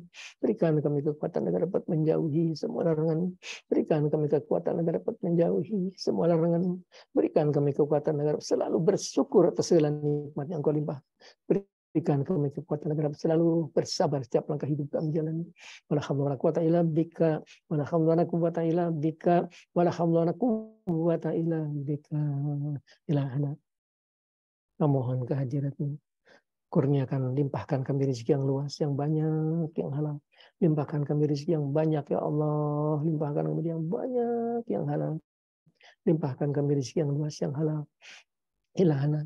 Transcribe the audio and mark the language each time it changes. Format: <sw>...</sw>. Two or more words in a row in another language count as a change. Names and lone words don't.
<ms>Berikan kami kekuatan agar dapat menjauhi semua larangan. Berikan kami kekuatan agar dapat menjauhi semua larangan. Berikan kami kekuatan agar selalu bersyukur atas segala nikmat yang Kau limpah. Berikan kami kekuatan agar selalu bersabar setiap langkah hidup kami jalani.</ms> <ar>ولا حول ولا قوة إلا بك، ولا حول ولا قوة إلا بك، ولا حول ولا قوة إلا بك.</ar> <ms>Ilahana. Memohon kehadirat-Mu. Kurniakan, limpahkan kami rezeki yang luas, yang banyak, yang halal. Limpahkan kami rezeki yang banyak</ms> <ar>يا الله.</ar> <ms>Limpahkan kami yang banyak, yang halal. Limpahkan kami rezeki yang luas, yang halal. Ilahana.</ms>